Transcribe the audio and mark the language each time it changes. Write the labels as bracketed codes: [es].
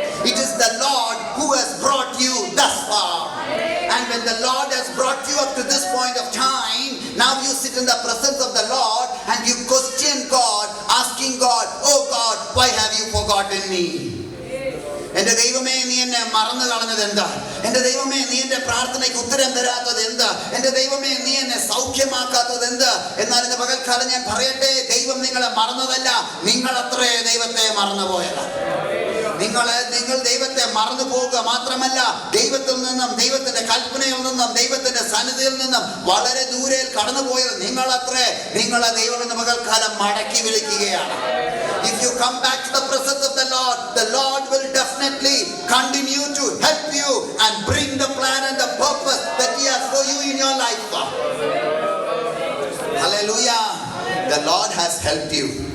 [en] It is the Lord who has brought you thus far. And when the Lord has brought you up to this point of time, now you sit in the presence of the Lord and you question God, asking God, "Oh God, why have you forgotten me?" [ml] "എൻ്റെ ദൈവമേ, നീ എന്നെ മറന്നു കളഞ്ഞത് എന്താ? എൻ്റെ ദൈവമേ, നീ എൻ്റെ പ്രാർത്ഥനയ്ക്ക് ഉത്തരം തരാത്തത് എന്താ? എൻ്റെ ദൈവമേ, നീ എന്നെ സൗഖ്യമാക്കാത്തത് എന്ത്?" എന്നാൽ ഇന്ന് പകൽക്കാലം ഞാൻ പറയട്ടെ, ദൈവം നിങ്ങളെ മറന്നതല്ല, നിങ്ങളത്രേ ദൈവത്തെ മറന്നുപോയതാണ്. നിങ്ങൾ ദൈവത്തെ മറന്നു പോവുക മാത്രമല്ല, ദൈവത്തിൽ നിന്നും, ദൈവത്തിന്റെ കൽപ്പനയിൽ നിന്നും, ദൈവത്തിന്റെ സന്നിധിയിൽ നിന്നും വളരെ ദൂരെ കടന്നുപോയത് നിങ്ങളത്രേ. നിങ്ങളെ ദൈവം ഇന്ന് പകൽക്കാലം മടക്കി വിളിക്കുകയാണ്. [en] If you come back to the presence of the Lord will definitely continue to help you and bring the plan and the purpose that He has for you in your life. Hallelujah. The Lord has helped you.